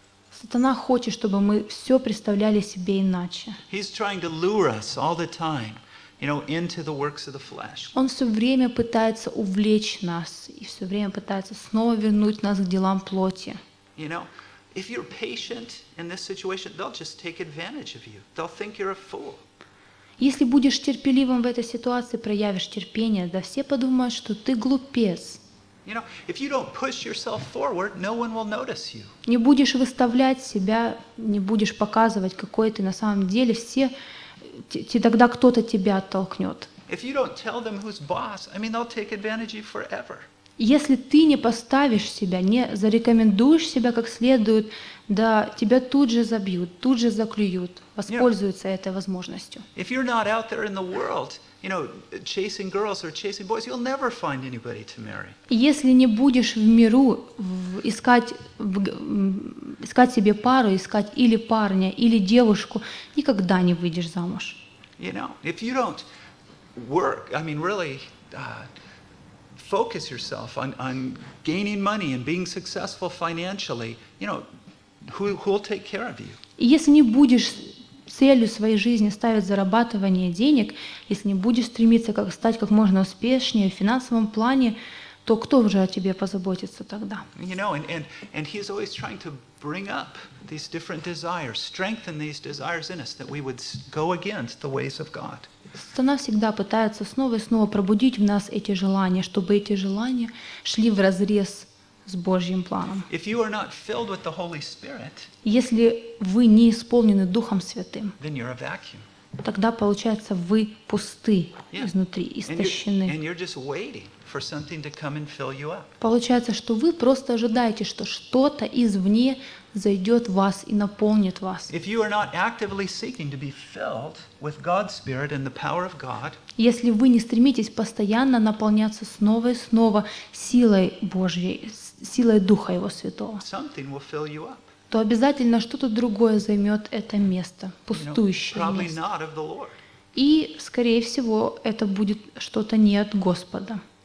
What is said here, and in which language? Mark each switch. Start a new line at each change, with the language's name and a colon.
Russian: Сатана хочет, чтобы мы всё представляли себе иначе.
English: He's trying to lure us all the time, you know, into the works of the flesh.
Russian: Он всё время пытается увлечь нас и всё время пытается снова вернуть нас к делам плоти.
English: You know, if you're patient in this situation, they'll just take advantage of you. They'll think you're a fool.
Russian: Если будешь терпеливым в этой ситуации, проявишь терпение, да все подумают, что ты глупец.
English: You know, if you don't push yourself forward, no one will notice you.
Russian: Не будешь выставлять себя, не будешь показывать, какой ты на самом деле, все тогда кто-то тебя оттолкнет.
English: If you don't tell them who's boss, I mean, they'll take advantage of you forever.
Russian: Если ты не поставишь себя, не зарекомендуешь себя как следует, да тебя тут же забьют, тут же заклюют, воспользуются этой возможностью.
English: If you're not out there in the world, you know, chasing girls or chasing boys, you'll never find anybody to marry.
Russian: Если не будешь в миру искать себе пару, искать или парня, или девушку, никогда не выйдешь замуж.
English: You know, if you don't work, I mean, really, focus yourself on gaining money and being successful financially, you know, who will take care of you?
Russian: Если не будешь целью своей жизни ставить зарабатывание денег, если не будешь стремиться как стать как можно успешнее в финансовом плане, то кто уже о тебе позаботится тогда?
English: You know, and he's always trying to bring up these different desires, strengthen these desires in us that we would go against the ways of God.
Russian: Сатана всегда пытается снова и снова пробудить в нас эти желания, чтобы эти желания шли вразрез с Божьим планом.
English: If you are not filled with the Holy Spirit,
Russian: если вы не исполнены Духом Святым,
English: then you're a vacuum.
Russian: Тогда получается, вы пусты изнутри, истощены.
English: And you're just waiting for something to come and fill you up.
Russian: Получается, что вы просто ожидаете, что что-то извне зайдет в вас и наполнит вас.
English: If you are not actively seeking to be filled with God's Spirit and the power of God,
Russian: если вы не стремитесь постоянно наполняться снова и снова силой Божьей, силой Духа Его Святого,
English: something will fill you up.
Russian: То обязательно что-то другое займет это место, пустующее место. И, скорее всего, это будет что-то не от Господа.